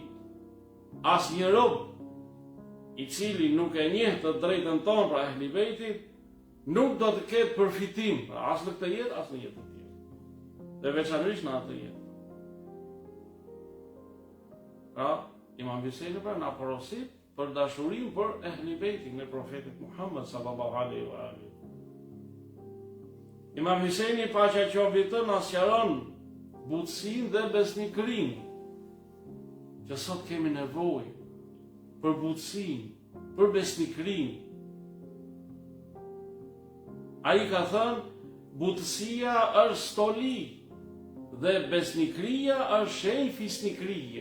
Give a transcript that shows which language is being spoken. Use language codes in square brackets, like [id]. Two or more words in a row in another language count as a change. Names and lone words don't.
[sq] Asnjë rob i cili nuk e njeh të drejtën tonë pra Ehli Bejtit, nuk do të ketë përfitim, pra as në këtë jetë, as në jetën tjetër. Dhe veçanërisht në atë jetë. Pra, Imam Hyseni pra na porosit për dashurinë për Ehli Bejtin e profetit Muhammed [ar] صلى الله عليه وآله. [sq] Imam Hyseni, paqja qoftë mbi të, na sqaron butësinë dhe besnikërinë, që sot kemi nevojë për butësinë, për besnikërinë. Ai ka thënë: "Butësia është stoli dhe besnikëria është shenjë fisnikërie."